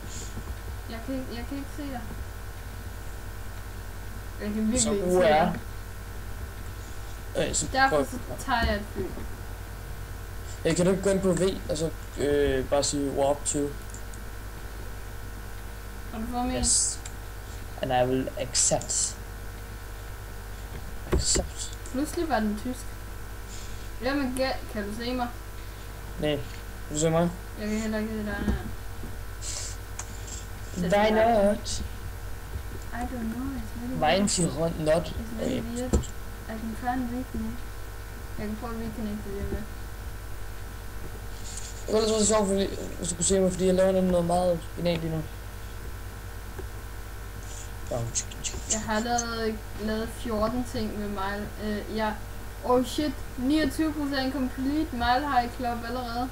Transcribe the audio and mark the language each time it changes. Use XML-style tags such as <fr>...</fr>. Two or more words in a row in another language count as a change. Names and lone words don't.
<da>Jeg kan ikke se dig. Jeg kan virkelig så ikke se dig. Så derfor så tager jeg et fly. Jeg kan du ikke gå ind på V, og så bare sige</da> <en>warp to.</en> <da>Har du fået mig?</da> <en>Yes. And I will accept. Accept.</en> <da>Pludselig var den tysk. Jamen gæt, kan du se mig? Nej, kan du se mig? Jeg kan heller ikke se dig.</da> <en>Why not? I don't know, it's really Why weird. not? It's really weird. I can try and reconnect.</en> <da>Jeg kan prøve at reconnecte det med. Det var lidt så sjovt, hvis du kunne se mig, fordi jeg laver noget meget genialt lige nu. Jeg har lavet 14 ting med mig.</da> <en>Oh shit, 29% complete Mile High Club allerede.</en>